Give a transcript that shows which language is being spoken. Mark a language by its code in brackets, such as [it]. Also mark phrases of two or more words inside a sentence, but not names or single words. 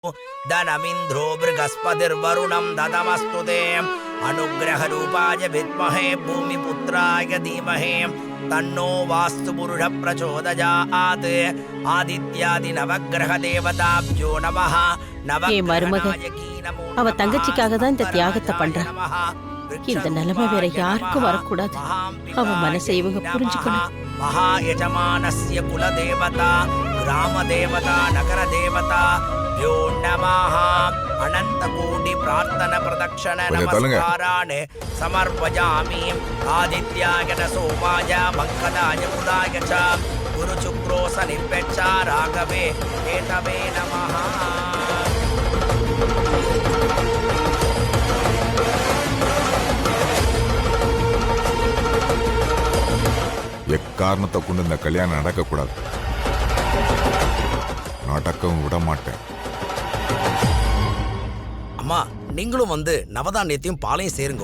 [sa] धनमिन्द्रो बृहस्पतिर्वरुणं ददमस्तु ते अनुग्रहरूपाय विद्महे भूमिपुत्राय धीमहि तन्नो वास्तुपुरुषः प्रचोदयात् आदित्यादिनवग्रहदेवताभ्यो नमः नवग्रहनायकि नमो [ta] அவ தங்கச்சிக்காக தான் இந்த தியாகத்தை பண்றா. இந்த நிலைமை வேற யாருக்கும் வரக்கூடாது. அவ மனசை இவங்க புரிஞ்சுக்கணும். [sa] महायजमानस्य कुलदेवता ग्रामदेवता नगरदेवता यो नमः अनन्तकोटि प्रार्थना प्रदक्षिण नमस्कारान् समर्पयामि आदित्याय न सोमाय मंगलाय बुधाय च गुरुशुक्रो शनिभ्यश्च राघवे केतवे नमः. [ta] எக்காரணத்தை கொண்டு இந்த கல்யாணம் நடக்கக்கூடாது. நடக்கவும் விட மாட்டேன். அம்மா, நீங்களும் வந்து நவதானியத்தையும் பாலையும் சேருங்க.